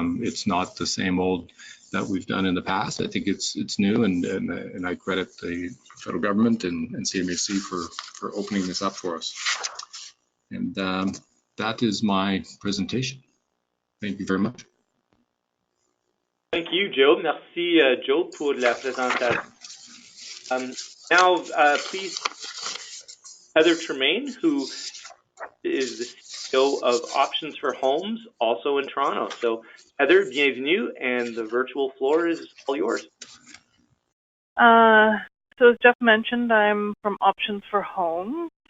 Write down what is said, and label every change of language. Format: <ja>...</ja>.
<en>It's not the same old that we've done in the past. I think it's new, and I credit the federal government and CMHC for opening this up for us. And that is my presentation. Thank you very much. Thank you, Joe.</en> <fr>Merci, Joe, pour la présentation.</fr> <en>Now, please, Heather Tremaine, who is the CEO of Options for Homes, also in Toronto. So, Heather,</en> <fr>bienvenue,</fr> <en>and the virtual floor is all yours. So as Jeff mentioned, I'm from Options for Homes.</en>